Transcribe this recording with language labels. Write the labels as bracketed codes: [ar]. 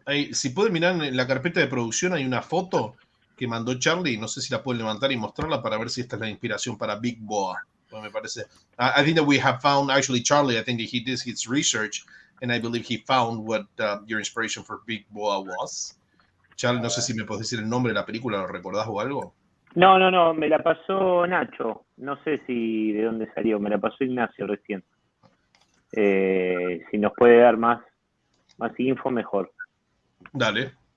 [es] Ahí, si pueden mirar en la carpeta de producción hay una foto que mandó Charlie. No sé si la pueden levantar y mostrarla para ver si esta es la inspiración para Big Boa. Me parece. [en] I think that we have found, actually, Charlie, I think that he did his research and I believe he found what your inspiration for Big Boa was. [es] Charlie, no sé si me podés decir el nombre de la película, ¿lo recordás o algo? No, me la pasó Nacho. No sé si de dónde salió, me la pasó Ignacio recién. Si nos puede dar más info, mejor. Dale.